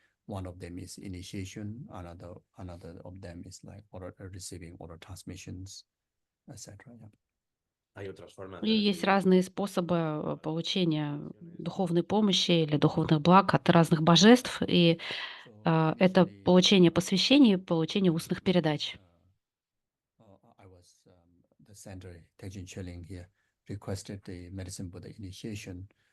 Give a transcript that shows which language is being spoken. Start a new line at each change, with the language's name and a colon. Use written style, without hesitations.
English: One of them is initiation. Another of them is like receiving oral transmissions, etc. Yeah.
Spanish: hay otras formas
Russian: И
Spanish: de
Russian: есть
Spanish: recibir
Russian: разные способы получения духовной помощи или духовных благ от разных божеств. И это получение посвящений и получение устных передач.
English: I was the center Tekчен Чолинг here requested the Medicine Buddha initiation.